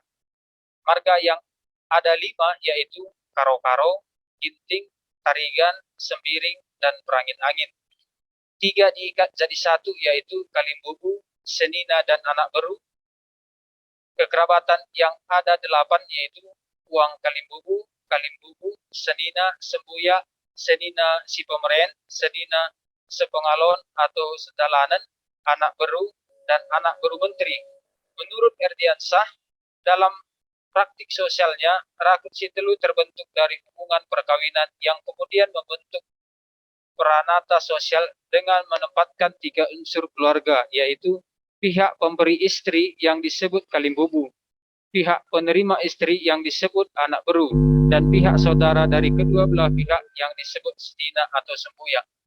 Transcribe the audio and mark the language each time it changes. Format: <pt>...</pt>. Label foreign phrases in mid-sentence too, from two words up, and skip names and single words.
<id>Marga yang ada 5 yaitu Karo-Karo, Ginting, Tarigan, Sembiring, dan Perangin Angin. 3 diikat jadi 1 yaitu Kalimbubu, Senina, dan Anak Beru. Kekerabatan yang ada 8 yaitu Uang Kalimbubu, Senina, Sembuya, Senina Sipemeren, Senina Sepengalon atau Sedalanan, Anak Beru, dan Anak Beru Menteri. Menurut Erdiansah, dalam praktik sosialnya, rakut sitelu terbentuk dari hubungan perkawinan yang kemudian membentuk peranata sosial dengan menempatkan 3 unsur keluarga, yaitu pihak pemberi istri yang disebut Kalimbubu, pihak penerima istri yang disebut Anak Beru, dan pihak saudara dari kedua belah pihak yang disebut Senina atau Sembuya.</id>